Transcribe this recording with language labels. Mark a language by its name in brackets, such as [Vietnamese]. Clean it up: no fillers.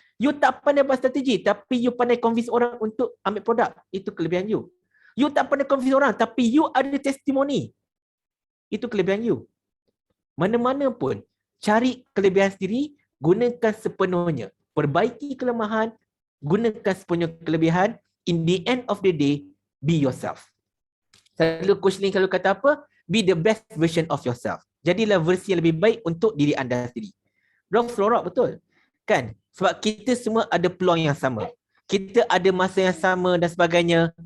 [Malay] You tak pandai buat strategi, tapi you pandai convince orang untuk ambil produk. Itu kelebihan you. You tak pandai convince orang, tapi you ada testimoni. Itu kelebihan you. Mana-mana pun, cari kelebihan sendiri, gunakan sepenuhnya. Perbaiki kelemahan, gunakan sepenuhnya kelebihan. [English] In the end of the day, be yourself. [Malay] Selalu Coach Lee selalu kata apa? [English] Be the best version of yourself. [Malay] Jadilah versi yang lebih baik untuk diri anda sendiri. Rolf Lorok betul. Kan? Sebab kita semua ada peluang yang sama. Kita ada masa yang sama dan sebagainya.